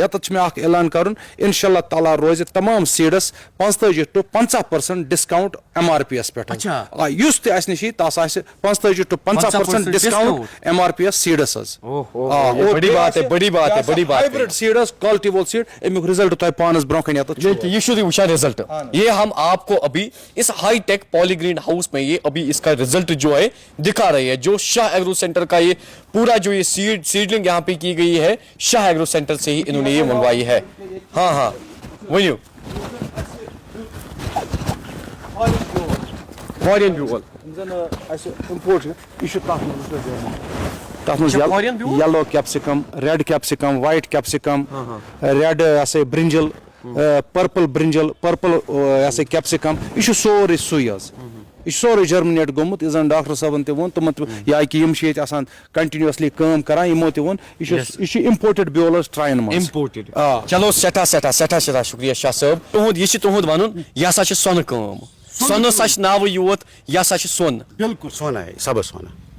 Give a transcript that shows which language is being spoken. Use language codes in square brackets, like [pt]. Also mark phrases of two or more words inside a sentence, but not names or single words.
[ks] ییٚتٮ۪تھ چھُ مےٚ اکھ اعلان کرُن [ar] انشاء اللہ تعالیٰ [ks] روزِ تمام سیٖڈس 45 to 50% ڈسکاؤنٹ MRP یس پٮ۪ٹھ. یُس تہِ اسہِ نِش یی تس آسہِ 45 to 50% ڈسکاؤنٹ MRP یس سیٖڈس حظ. [en] hybrid seed [ks] حظ کالٹی وول سیٖڈ امیُک رِزلٹ تۄہہِ پانس برونٛہہ کنہِ ییٚتٮ۪تھ یہ چھُ وٕچھان رزلٹ. [ur] یہ ہم آپ کو ابھی اس [en] high tech poly greenhouse [ur] میں یہ ابھی اس کا رزلٹ جو ہے دکھا رہے ہیں جو شاہ ایگرو سینٹر کا یہ پورا جو یہ سیڈلنگ یہاں پہ کی گئی ہے شاہ ایگرو سینٹر سے ہی انہوں نے یہ منگوائی ہے. [ks] ہاں ؤنِو فارین بیول تتھ منٛز [en] yellow capsicum red capsicum white capsicum red [ks] یہِ ہسا [en] brinjal purple brinjal purple [ks] یہِ ہسا کیپسِکم یہِ چھُ سورُے سُے حظ. یہ سورے جرمنیٹ گومت یہ زن ڈاکٹر صاحبن تہ وون تمن یا کہ یم چھ آسان کنٹینیوسلی کٲم کران یمو تہ وون یہ [en] imported bulbs [ks] ٹراین من امپورٹڈ چلو سٹھا شکریہ شاہ صٲب تہند یہ تہند ون یہ ہسا سونہ کٲم سونس ناو یوت یہ ہسا سون [ur] بالکل سونا ہے سب سونا